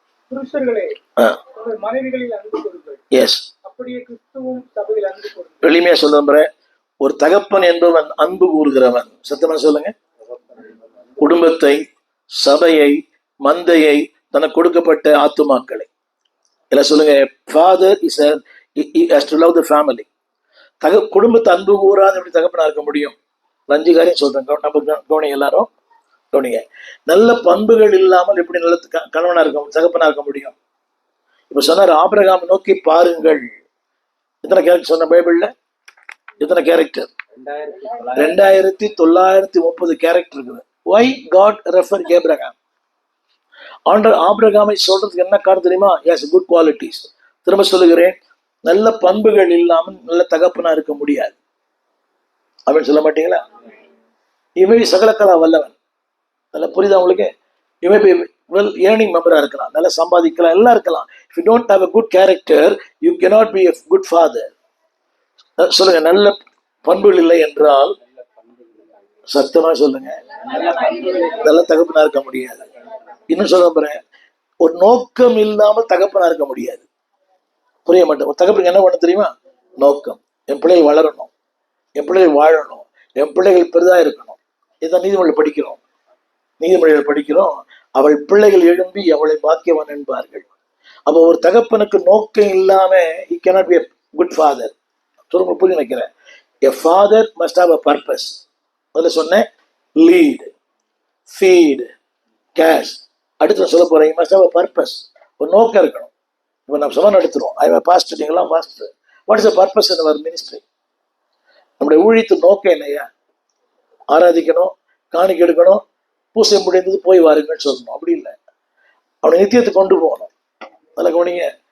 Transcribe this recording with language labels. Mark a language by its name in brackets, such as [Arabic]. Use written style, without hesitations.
[Tamil] புருஷர்களே உங்கள் மனைவிகளில் அன்பு கொள்ளுங்கள், [English] yes, [Tamil] அப்படியே கிறிஸ்துவும் சபையில் அன்பு கொள்ளுங்கள். எளிமையா சொல்ல நம்புறேன். ஒரு தகப்பன் என்பவன் அன்பு கூறுகிறவன். சத்தமா சொல்லுங்க. குடும்பத்தை, சபையை, மந்தையை, தனக்கு கொடுக்கப்பட்ட ஆத்துமாக்களை எல்லாம் சொல்லுங்க. [English] Father has to love the family. [Tamil] குடும்பத்தை அன்பு கூறாது எப்படி தகப்பனா இருக்க முடியும்? 5 காரியம் சொல்றேன், நம்ம கவனிங்க எல்லாரும், கவனிங்க. நல்ல பண்புகள் இல்லாமல் எப்படி நல்ல கணவனா இருக்க, தகப்பனா இருக்க முடியும்? இப்ப சொன்னார், ஆபிரகாம் நோக்கி பாருங்கள். எத்தனை கேரக்டர் சொன்ன பைபிள்ல? எத்தனை கேரக்டர்? 2930 கேரக்டர் இருக்குது. [English] Why God referred Abraham? [Tamil] ஆண்டவர் ஆபிரகாமை சொல்றதுக்கு என்ன காரணம் தெரியுமா? [English] Yes, good qualities. [Tamil] திரும்ப சொல்லுகிறேன், நல்ல பண்புகள் இல்லாமல் நல்ல தகப்பனா இருக்க முடியாது. அப்படின்னு சொல்ல மாட்டீங்களா? இவை சகலக்கலா வல்லவன். நல்ல புரியுதா உங்களுக்கு? இவை வெல் ஏர்னிங் மெம்பரா இருக்கலாம், நல்லா சம்பாதிக்கலாம், எல்லாம் இருக்கலாம். [English] If you don't have a good character, you cannot be a good father. [Tamil] சொல்லுங்க, நல்ல பண்புகள் இல்லை என்றால் சத்தமா சொல்லுங்க, நல்ல தகப்பனா இருக்க முடியாது. இன்னும் சொல்ல போறேன், ஒரு நோக்கம் இல்லாமல் தகப்பனா இருக்க முடியாது. புரிய மாட்டேன். ஒரு தகப்பனுக்கு என்ன பண்ண தெரியுமா? நோக்கம். என் பிள்ளைகள் வளரணும், என் பிள்ளைகள் வாழணும், என் பிள்ளைகள் பெரிதா இருக்கணும். இதான் நீதிமொழிகள் படிக்கிறோம். நீதிமொழிகள் படிக்கிறோம், அவள் பிள்ளைகள் எழும்பி அவளை பாக்கியவன் என்பார்கள். அப்போ ஒரு தகப்பனுக்கு நோக்கம் இல்லாம [English] he cannot be a good father. [Tamil] சொல்லுங்க, புரிய நினைக்கிறேன். [English] A father must have a purpose. [Tamil] முதல்ல சொன்னேன், [English] Lead, feed, cash. [Tamil] அடுத்து சொல்ல போறேன், [English] you must have a purpose. [Tamil] ஒரு நோக்கம் இருக்கணும். இப்போ நம்ம சபை நடத்துறோம், [English] I pastor, நீங்களாம் pastor. What is the purpose in our ministry? [Tamil] நம்முடைய ஊழியத்து நோக்கம் என்னையா? ஆராதிக்கணும், காணிக்கை எடுக்கணும், பூசை முடிந்தது போய் வாருங்கன்னு சொல்லணும். அப்படி இல்லை, அவனை நித்தியத்தை கொண்டு போகணும். அதில் கவனிங்க.